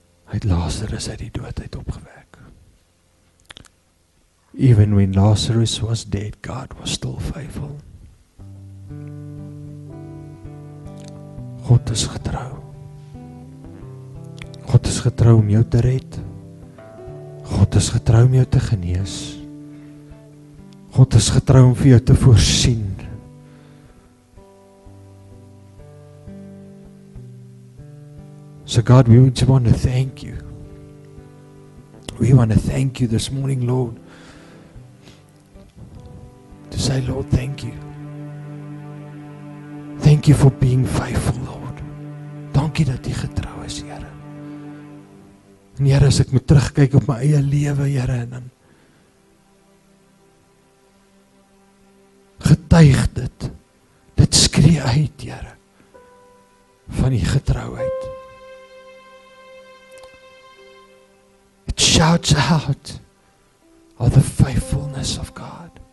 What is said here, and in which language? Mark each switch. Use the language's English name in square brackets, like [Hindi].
[Afrikaans] Hy het Lazarus uit die dood uit opgewek. [English] Even when Lazarus was dead, God was still faithful. [Afrikaans] God is getrou. God is getrou om jou te red. God is getrou om jou te genees. God is getrou om vir jou te voorsien. [English] So God, we just want to thank you. We want to thank you this morning, Lord. To say, Lord, thank you. Thank you for being faithful, Lord. [Afrikaans] Dankie dat U getrou is, Here. En Here, as ek moet terugkyk op my eie lewe, Here, en dan getuig dit. Dit skree uit, Here, van U getrouheid. [English] It shouts out of the faithfulness of God.